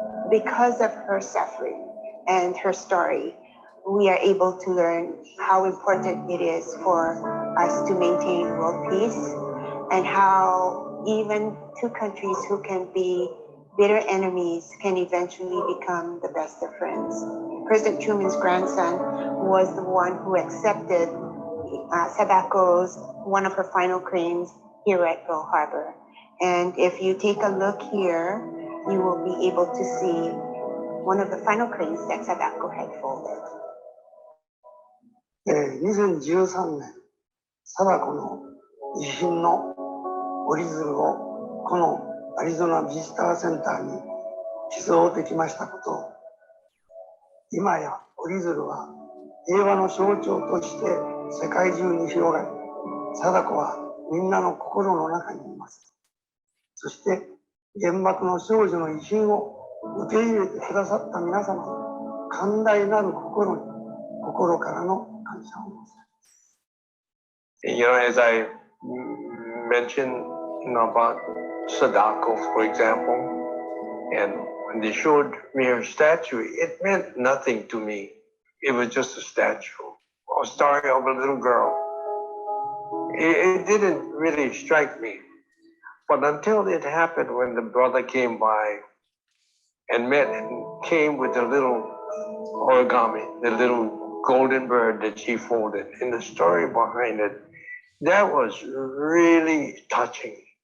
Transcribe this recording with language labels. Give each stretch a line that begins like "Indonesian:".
English: because of her suffering and her story, we are able to learn how important it is for us to maintain world peace and how even two countries who can be bitter enemies can eventually become the best of friends. President Truman's grandson was the one who accepted Sadako's, one of her final claims here at Pearl Harbor. And if you take a look here, you will be able to see one of the final claims that Sadako had folded.
Japanese: 2013年、貞子の遺品の折り鶴をこのアリゾナビジターセンターに寄贈できましたことを、今や折り鶴は平和の象徴として世界中に広がり、貞子はみんなの心の中にいます。そして原爆の少女の遺品を受け入れてくださった皆様の寛大なる心に心からの感謝を申し上げます。
English: As I mentioned, about Sadako, for example, and when they showed me her statue, it meant nothing to me. It was just a statue, a story of a little girl. It didn't really strike me. But until it happened when the brother came by and came with the little origami, the little golden bird that she folded, and the story behind it, that was really touching.